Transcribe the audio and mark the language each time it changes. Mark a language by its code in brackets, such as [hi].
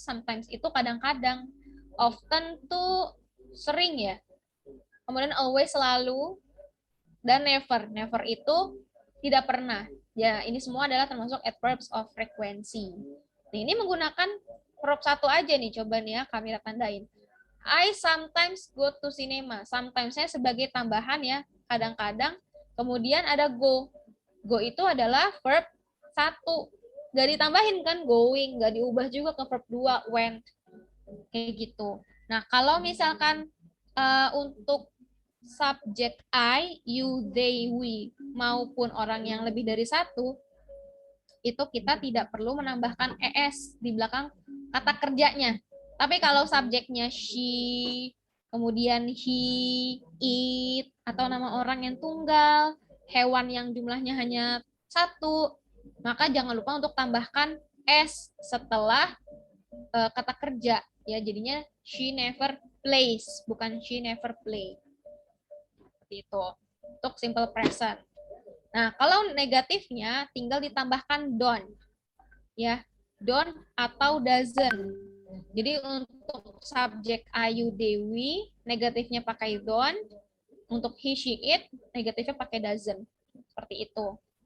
[id] Sometimes itu kadang-kadang. Often tuh sering ya. Kemudian always selalu, dan never. Never itu tidak pernah. Ya, ini semua adalah termasuk adverbs of frequency. Nah, ini menggunakan verb 1 aja nih, coba nih ya, kami tandain. [en] I sometimes go to cinema. [id] Sometimes-nya sebagai tambahan ya, kadang-kadang. Kemudian ada go. Go itu adalah verb 1. Nggak ditambahin kan, going. Nggak diubah juga ke verb 2, went. Kayak gitu. Nah, kalau misalkan untuk subjek I, you, they, we, maupun orang yang lebih dari 1, itu kita tidak perlu menambahkan es di belakang kata kerjanya. Tapi kalau subjeknya she, kemudian he, it, atau nama orang yang tunggal, hewan yang jumlahnya hanya 1, maka jangan lupa untuk tambahkan s setelah kata kerja. Ya, jadinya [en] she never plays, [id] bukan [en] she never play. [id] Seperti itu. Untuk simple present. Nah, kalau negatifnya tinggal ditambahkan don't. Ya, don't atau doesn't. Jadi untuk subjek I, you, they, we, negatifnya pakai don't. Untuk he, she, it, negatifnya pakai doesn't. Seperti itu.